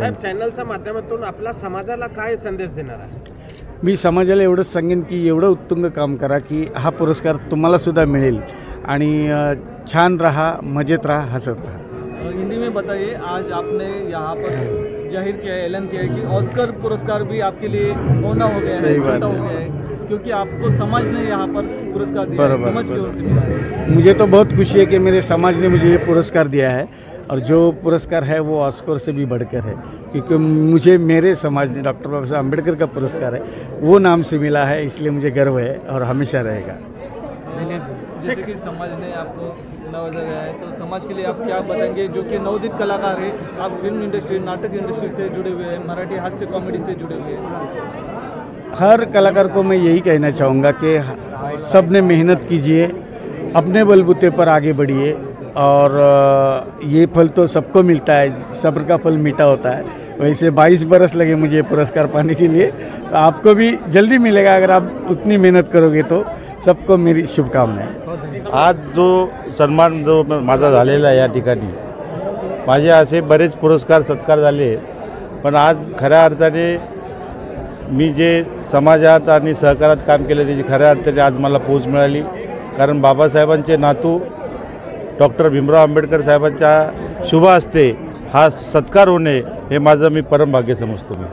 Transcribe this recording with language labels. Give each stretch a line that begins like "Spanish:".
Marathi: चॅनलच्या माध्यमातून आपला समाजाला काय संदेश देणार आहे? मी समाजाला एवढंच सांगेन की एवढं उत्तुंग काम करा की हा पुरस्कार तुम्हाला सुद्धा मिळेल आणि छान रहा, मजेत रहा, हसत रहा।
Hindi: हिंदी में बताइए, आज आपने यहाँ पर जाहिर किया है, ऐलान किया है कि ऑस्कर पुरस्कार भी आपके लिए होना हो गया है, छोटा हो गया है, क्योंकि आपको समाज ने यहाँ पर पुरस्कार दिया है, समाज की ओर से मिला है। मुझे तो बहुत खुशी है कि मेरे समाज ने मुझे ये पुरस्कार दिया है और जो पुरस्कार है वो ऑस्कर से भी बढ़कर है, क्योंकि मुझे मेरे समाज ने डॉक्टर बाबा साहब अम्बेडकर का पुरस्कार है वो नाम से मिला है, इसलिए मुझे गर्व है और हमेशा रहेगा। जैसे कि समाज ने आपको नवाजा है, तो समाज के लिए आप क्या बताएंगे? जो कि नवोदित कलाकार है, आप फिल्म इंडस्ट्री, नाटक इंडस्ट्री से जुड़े हुए हैं, मराठी हास्य कॉमेडी से जुड़े हुए हैं। हर कलाकार को मैं यही कहना चाहूँगा कि सब ने मेहनत कीजिए, अपने बलबूते पर आगे बढ़िए और ये फल तो सबको मिलता है, सब्र का फल मीठा होता है। वैसे 22 बरस लगे मुझे ये पुरस्कार पाने के लिए, तो आपको भी जल्दी मिलेगा अगर आप उतनी मेहनत करोगे तो। सबको मेरी शुभकामनाएं।
Marathi: आज जो सन्मान जो माझा झालेला आहे या ठिकाणी, माझे असे बरेच पुरस्कार सत्कार झाले, पण आज खऱ्या अर्थाने मी जे समाजात आणि सहकारात काम केलं त्याची खऱ्या अर्थाने आज मला पोच मिळाली, कारण बाबासाहेबांचे नातू डॉक्टर भीमराव आंबेडकर साहेबांच्या शुभ हस्ते हा सत्कार होणे हे माझं मी परमभाग्य समजतो। मी